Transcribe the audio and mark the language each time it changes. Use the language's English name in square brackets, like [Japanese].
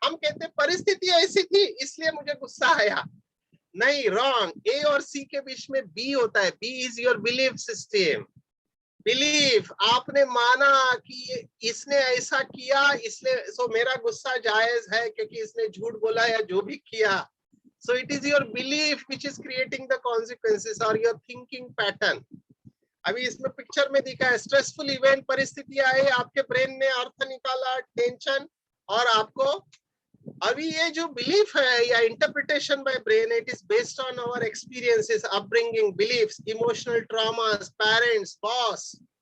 [Hindi] हम कहते हैं परिस्थिति ऐसी थी इसलिए मुझे गुस्सा आया, नहीं, रॉन्ग। ए और सी के बीच में बी होता है। [English] B is your belief system. [Hindi] Belief, आपने माना कि इसने ऐसा किया इसलिए सो मेरा गुस्सा जायज है क्योंकि इसने झूठ बोला या जो भी किया। [English] So it is your belief which is creating the consequences or your thinking pattern. [Hindi] अभी इसमें पिक्चर में दिखा है स्ट्रेसफुल इवेंट, परिस्थिति आई, आपके ब्रेन ने अर्थ निकाला, टेंशन, और आपको अभी ये जो बिलीफ है या [English] interpretation by brain, it is based on our experiences, [Hindi] upbringing, beliefs, emotional traumas, parents, boss.